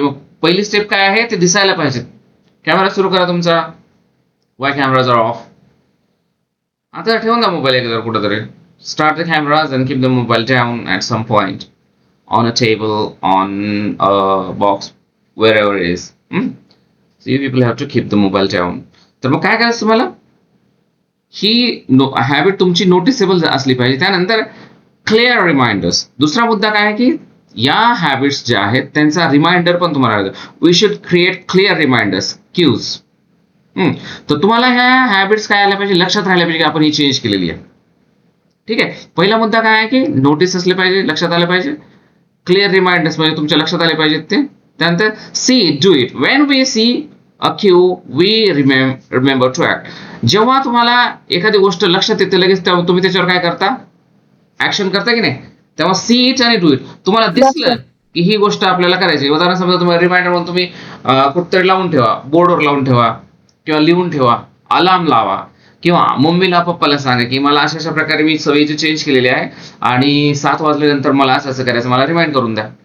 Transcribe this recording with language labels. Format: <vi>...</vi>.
<mr>मग पहिली स्टेप काय आहे, ते दिसायला पाहिजे. कॅमेरा सुरू करा तुमचा.</mr> <en>Why cameras are off.</en> <mr>आता ठेवून द्या मोबाईल एकदा कुठेतरी.</mr> <en>Start the cameras and keep the mobile down at some point on a table, on a box, wherever it is. So you people have to keep the mobile down.</en> <mr>तर मग काय करायचं तुम्हाला, ही हॅबिट तुमची noticeable असली पाहिजे. त्यानंतर clear reminders. दुसरा मुद्दा काय आहे की या हॅबिट्स ज्या आहेत त्यांचा रिमाइंडर पण तुम्हाला,</mr> <en>We should create clear reminders, cues.</en> <mr>तर तुम्हाला ह्या हॅबिट्स काय आल्या पाहिजे, लक्षात राहिल्या पाहिजे की आपण ही चेंज केलेली आहे. ठीक आहे, पहिला मुद्दा काय आहे की नोटीस असले पाहिजे, लक्षात आले पाहिजे. क्लिअर रिमाइंडर्स म्हणजे तुमच्या लक्षात आले पाहिजेत ते. त्यानंतर</mr> <en>See, do it. When we see a cue we remember to act.</en> <mr>जेव्हा तुम्हाला एखादी गोष्ट लक्षात येते लगेच तेव्हा तुम्ही त्याच्यावर काय करता, ऍक्शन करता की नाही. तेव्हा सी इट आणि डू इट. तुम्हाला दिसलं की ही गोष्ट आपल्याला करायची, उदाहरण समजा तुम्हाला रिमाइंडर म्हणून तुम्ही कुठतरी लावून ठेवा, बोर्डवर लावून ठेवा किंवा लिहून ठेवा, अलार्म लावा किंवा मम्मीला पप्पाला सांगा की मला अशा अशा प्रकारे मी सवयीची चेंज केलेली आहे आणि 7 वाजल्यानंतर मला असं असं करायचं, मला रिमाइंड करून द्या.</mr>